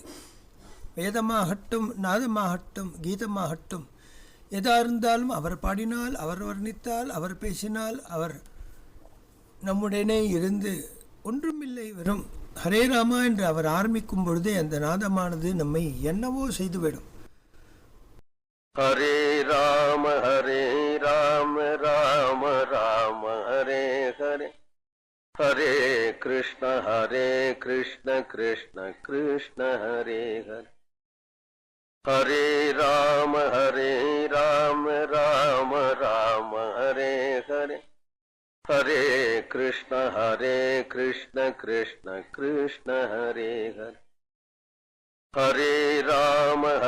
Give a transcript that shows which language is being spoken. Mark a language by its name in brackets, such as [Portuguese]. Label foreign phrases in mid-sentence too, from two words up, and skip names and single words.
[Tamil] வேதமாகட்டும், நாதமாகட்டும், கீதமாகட்டும், எதா இருந்தாலும் அவர் பாடினால், அவர் வர்ணித்தால், அவர் பேசினால், அவர் நம்முடனே இருந்து ஒன்றுமில்லை, வெறும் ஹரே ராமா என்று அவர் ஆரம்பிக்கும் பொழுதே அந்த நாதமானது நம்மை என்னவோ செய்துவிடும். ஹரே ராம ராம ராம ஹரே ஹரே, ஹரே கிருஷ்ண கிருஷ்ண கிருஷ்ண ஹரே ஹரே, ஹரே ராம ராம ராம ஹரே ஹரே, ஹரே கிருஷ்ண கிருஷ்ண கிருஷ்ண ஹரே ஹரே, ஹரே ராம